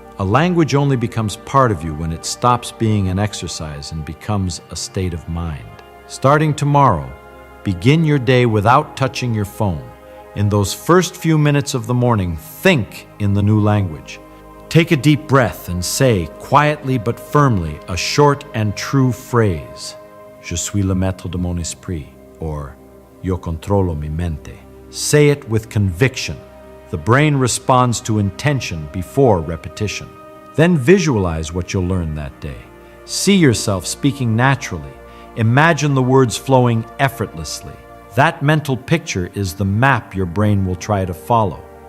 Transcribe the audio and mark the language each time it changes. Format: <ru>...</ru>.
<en>A language only becomes part of you when it stops being an exercise and becomes a state of mind. Starting tomorrow, begin your day without touching your phone. In those first few minutes of the morning, think in the new language. Take a deep breath and say, quietly but firmly, a short and true phrase.</en> <fr>Je suis le maître de mon esprit, or</fr> <es>Yo controlo mi mente.</es> <en>Say it with conviction. The brain responds to intention before repetition. Then visualize what you'll learn that day. See yourself speaking naturally. Imagine the words flowing effortlessly. That mental picture is the map your brain will try to follow.</en>